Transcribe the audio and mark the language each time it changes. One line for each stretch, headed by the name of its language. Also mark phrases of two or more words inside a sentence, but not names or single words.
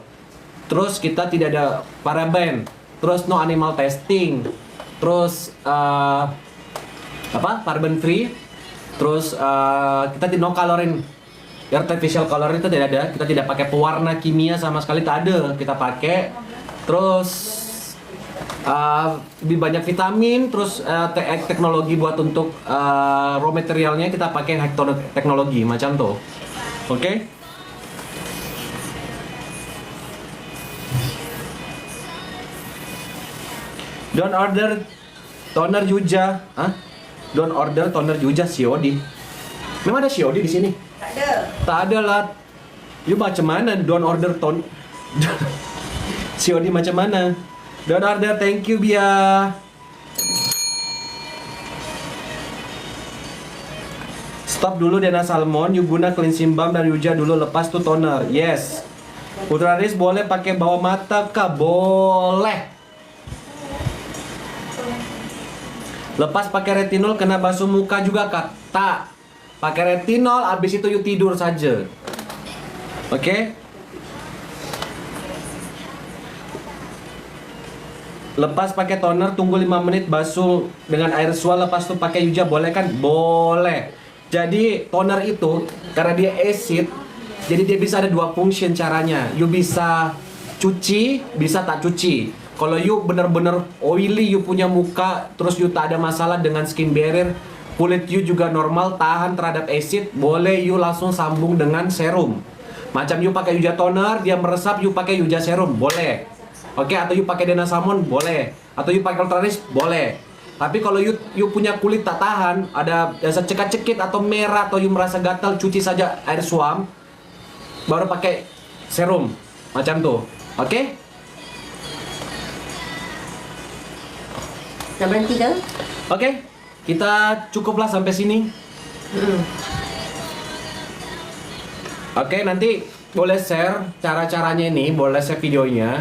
Indonesian: Terus kita tidak ada paraben, terus
English: no animal testing,
Indonesian: terus
English: paraben free,
Indonesian: terus kita
English: no coloring, artificial color
Indonesian: itu tidak ada. Kita tidak pakai pewarna kimia sama sekali, tak ada kita pakai. Terus lebih banyak vitamin, terus teknologi buat untuk
English: raw materialnya
Indonesian: kita pakai
English: high teknologi
Indonesian: macam tuh. Oke?
English: Don't order toner Yuja, Don't order toner Yuja COD.
Indonesian: Memang ada COD di sini?
Malay: Tak ada. Tak ada lah. You macam mana?
English: Don't order COD macam mana? Don't order, thank you Bia.
Malay: Stop dulu Dana Salmon, you guna cleansing balm dan Yuja dulu, lepas tuh toner.
English: Yes.
Malay: Ultra Rich boleh pakai bawah mata kah? Boleh. Lepas pakai retinol kena basuh muka juga kah? Tak.
Indonesian: Pakai retinol, abis itu you tidur saja. Oke?
Malay: Lepas pakai toner, tunggu 5 menit, basuh dengan air suam, lepas itu pakai Yuja, boleh kan? Boleh.
Indonesian: Jadi toner itu karena dia acid, jadi dia bisa ada 2 function caranya.
Malay: You bisa cuci, bisa tak cuci.
Indonesian: Kalau you bener-bener oily, you punya muka, terus you tak ada masalah dengan skin barrier, kulit you juga normal, tahan terhadap acid, boleh you langsung sambung dengan serum. Macam you pakai Yuja toner, dia meresap, you pakai Yuja serum, boleh. Oke, atau you pakai Dana Salmon, boleh. Atau you pakai Ultra Rich, boleh. Tapi kalau you punya kulit tak tahan, ada cekak-cekit atau merah, atau you merasa gatal, cuci saja air suam, baru pakai serum.
Malay: Macam tuh. Oke? Nak berhenti ke? Oke, kita cukuplah sampai sini. Oke, nanti boleh share cara-caranya ini, boleh share videonya.